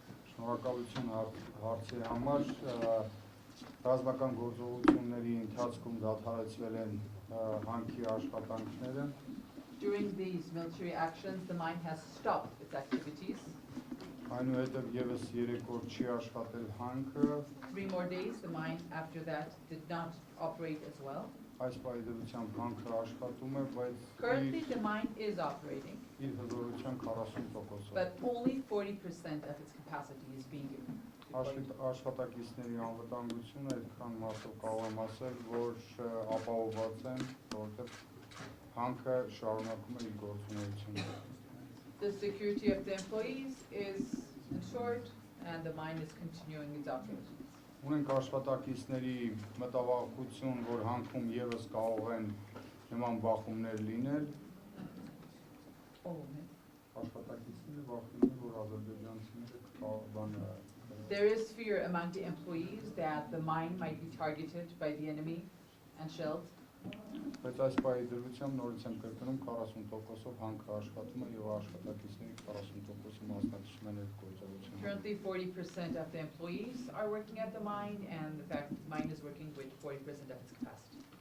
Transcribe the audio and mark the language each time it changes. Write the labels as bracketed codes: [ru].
[hy] Շնորհակալություն հարցի համար ռազմական գործողությունների ընթացքում դադարեցվել են հանքի աշխատանքները։ [en] During these military actions, the mine has stopped its activities. [hy] Այնուհետև եւս 3 օր չի աշխատել հանքը։ [en] 3 more days, the mine after that did not operate as well. [hy] Այս պայմանությամբ հանքը աշխատում է, բայց [en] Currently, the mine is operating, [hy] իր հզորության 40%-ով։ [en] but only 40% of its capacity is being used. [hy] Աշխատակիցների անվտանգությունը այդքան մասով կարող եմ ասել, որ ապահովված են, որովհետև հանքը շարունակում է իր գործունեությունը։ [en] The security of the employees is ensured, and the mine is continuing its operations. [hy] Ունենք աշխատակիցների մտավախություն, որ հանքում եւս կարող են նման բախումներ լինել։ Աշխատակիցները վախենում են, որ ադրբեջանցիները բան [en] There is fear among the employees that the mine might be targeted by the enemy and shelled. [hy] Բայց այս պայմանությամբ նորից եմ կրկնում 40%-ով հանքը աշխատում է եւ աշխատակիցների 40%-ը մասնակցում են այդ գործողությանը։ [en] Currently 40% of the employees are working at the mine, and the fact the mine is working with 40% of its capacity.